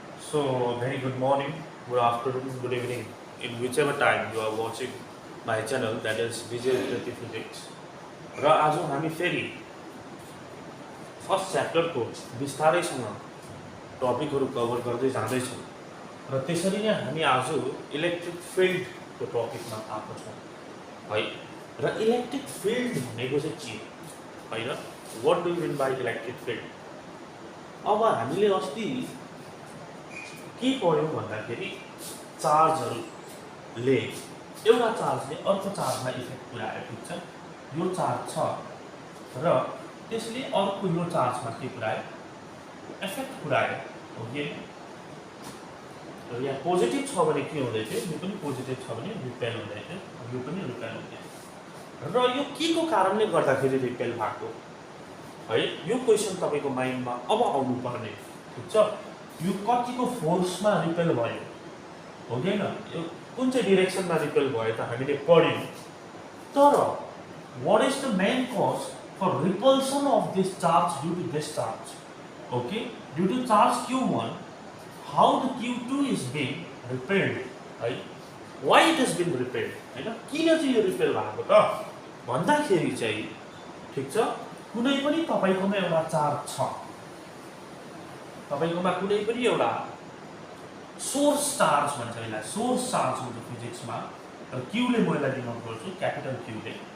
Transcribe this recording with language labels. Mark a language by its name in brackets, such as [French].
[English] So, very good morning, good afternoon, good evening, in whichever time you are watching my channel, that is Visual Creative Physics. [Nepali] र आज हामी फेरि first च्याप्टरको विस्तारैसँग टपिकहरू cover गर्दै जाँदैछौँ र त्यसरी नै हामी आज इलेक्ट्रिक फिल्डको टपिकमा आएको छौँ है। र इलेक्ट्रिक फिल्ड भनेको चाहिँ के हो होइन, [English] What do you mean by electric field? [Nepali] अब हामीले अस्ति के पढ्यौँ भन्दाखेरि चार्जहरूले एउटा चार्जले अर्को चार्जमा इफेक्ट पुऱ्यायो, ठिक छ। यो चार्ज छ र त्यसले अर्को यो चार्जमा के पुऱ्यायो, इफेक्ट पुऱ्यायो, हो कि? यहाँ पोजिटिभ छ भने के हुँदै थियो, यो पनि पोजिटिभ छ भने रिपेल हुँदै थियो, यो पनि रिपेल हुँदै थियो। र यो के को कारणले गर्दाखेरि रिपेल भएको है, यो क्वेसन तपाईँको माइन्डमा अब आउनु पर्ने, ठिक छ। यो कतिको फोर्समा रिपेल भयो, हो कि होइन? यो कुन चाहिँ डिरेक्सनमा रिपेल भयो त हामीले पढ्यौँ। [English] तर what is the main cause for repulsion of this charge due to this charge? Okay, due to charge Q1, how the Q2 is being repelled, right? Why it has been repelled, [Nepali] हैन? किन चाहिँ यो repel भएको त भन्दाखेरि चाहिँ, ठिक छ, कुनै पनि तपाईकोमा एउटा चार्ज छ, तपाईकोमा कुनै पनि एउटा सोर्स चार्ज भन्छ, यसलाई सोर्स चार्ज हुन्छ फिजिक्समा, र क्यूले म यसलाई डिनोट गर्छु, क्यापिटल क्यूले।